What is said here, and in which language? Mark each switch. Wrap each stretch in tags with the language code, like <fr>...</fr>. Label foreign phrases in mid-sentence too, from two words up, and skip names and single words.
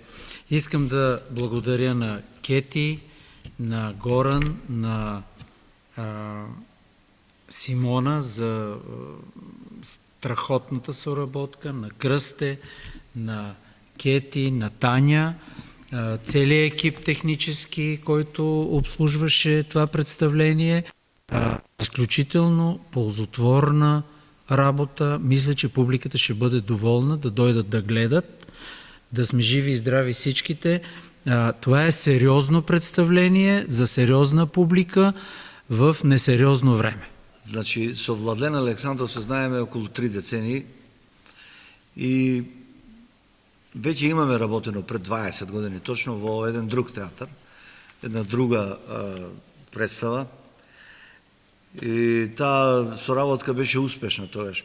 <bg>Искам да благодаря на Кети, на Горан, на Симона за страхотната съработка, на Кръсте, на Кети, на Таня, целият екип технически, който обслужваше това представление. Изключително ползотворна работа. Мисля, че публиката ще бъде доволна да дойдат да гледат, да сме живи и здрави всичките. Това е сериозно представление за сериозна публика в несериозно време.</bg> <mk>Значи, со Владлен Александров се знаеме околу 3 децении и веќе имаме работено пред 20 години точно во еден друг театар, една друга представа. И таа соработка беше успешна тогаш.</mk>